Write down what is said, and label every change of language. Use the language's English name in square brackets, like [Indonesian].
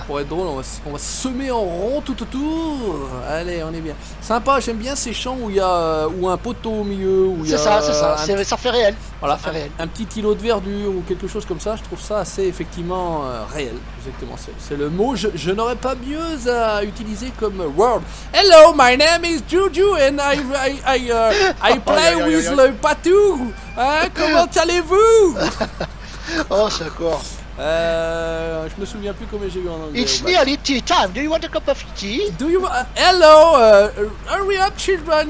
[French] Pour être drôle, on va semer en rond tout autour. Allez, on est bien. Sympa, j'aime bien ces champs où il y a un poteau au milieu. C'est ça. Ça fait réel. Voilà, un petit îlot de verdure ou quelque chose comme ça. Je trouve ça assez effectivement réel. Exactement, c'est le mot. Je n'aurais pas mieux à utiliser comme word. [English] Hello, my name is Juju and I play with le Patou. [French] Comment allez-vous? Oh, secours. Je me souviens plus comment j'ai eu en anglais. [English] It's nearly tea time. Do you want a cup of tea? Hello, hurry up, children.